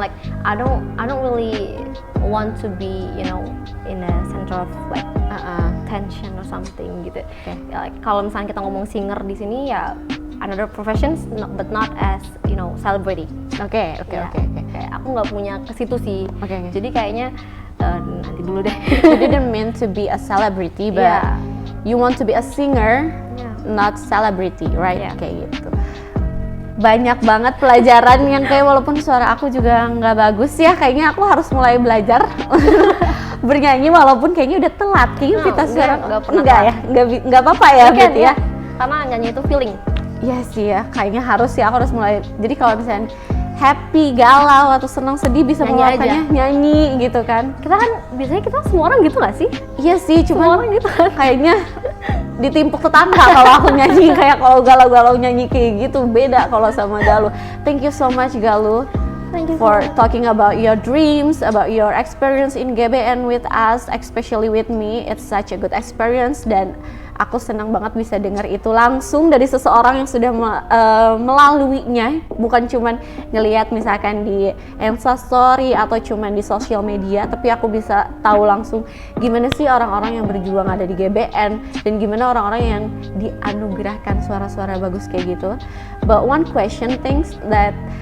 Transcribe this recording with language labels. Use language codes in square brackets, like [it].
[en] Like I don't really want to be in a center of like attention or something gitu. Like kalau misalnya kita ngomong singer di sini ya another professions, but not as celebrity. [id] Oke. Kayak aku nggak punya ke situ sih. Jadi kayaknya nanti dulu deh. [en] You didn't mean to be a celebrity, but you want to be a singer, not celebrity, right? [id] Kayak gitu. Banyak banget pelajaran yang kayak walaupun suara aku juga nggak bagus ya, kayaknya aku harus mulai belajar bernyanyi walaupun kayaknya udah telat. Kayaknya kita suara nggak apa-apa ya berarti ya. Karena nyanyi itu feeling. Iya sih ya, kayaknya harus ya, aku harus mulai. Jadi kalau misalnya happy, galau, atau senang, sedih bisa mengeluarkannya nyanyi gitu kan. Kita kan biasanya semua orang gitu gak sih? Iya sih, cuma semua orang gitu kan. Kayaknya ditimpuk tetangga kalau aku nyanyi, kayak kalau galau-galau nyanyi kayak gitu, beda kalau sama Galuh. [en] Thank you so much Galuh for talking about your dreams, about your experience in GBN with us, especially with me. [id] It's such a good experience dan aku senang banget bisa dengar itu langsung dari seseorang yang sudah melaluinya, bukan cuman ngelihat misalkan di Insta Story atau cuman di sosial media, tapi aku bisa tahu langsung gimana sih orang-orang yang berjuang ada di GBN dan gimana orang-orang yang dianugerahkan suara-suara bagus kayak gitu. But one question things that